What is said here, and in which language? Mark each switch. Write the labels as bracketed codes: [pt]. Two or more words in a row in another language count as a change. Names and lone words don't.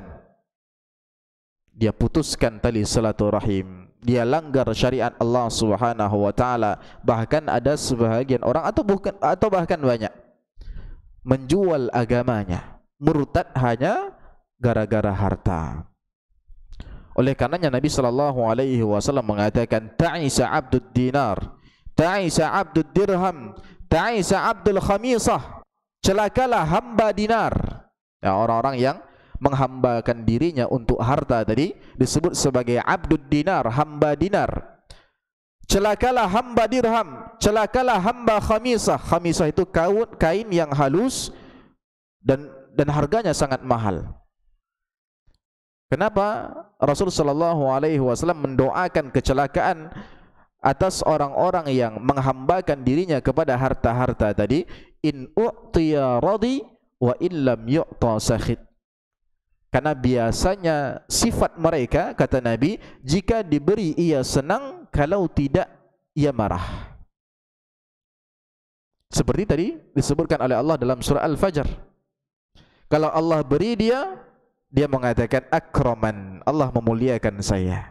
[id] Dia putuskan tali silaturahim, dia langgar syariat Allah [ar] سبحانه وتعالى. [id] Bahkan ada sebahagian orang atau bahkan banyak menjual agamanya, murtad hanya gara-gara harta. Oleh karenanya Nabi [ar] صلى الله عليه وسلم [id] mengatakan, [ar] تعس عبد الدينار، تعس عبد الدرهم، تعس عبد الخميصة. [id] Celakalah hamba dinar. Ya, orang-orang yang menghambakan dirinya untuk harta tadi disebut sebagai [ar] عبد الدينار, [id] hamba dinar. Celakalah hamba dirham, celakalah hamba khamisah. Khamisah itu kain yang halus dan harganya sangat mahal. Kenapa Rasul [ar] صلى الله عليه وسلم [id] mendoakan kecelakaan atas orang-orang yang menghambakan dirinya kepada harta-harta tadi? [ar] إن أعطي رضي وإن لم يعط سخط. [id] Karena biasanya sifat mereka, kata Nabi, jika diberi ia senang, kalau tidak ia marah. Seperti tadi disebutkan oleh Allah dalam surah Al-Fajr. Kalau Allah beri dia mengatakan akraman, Allah memuliakan saya.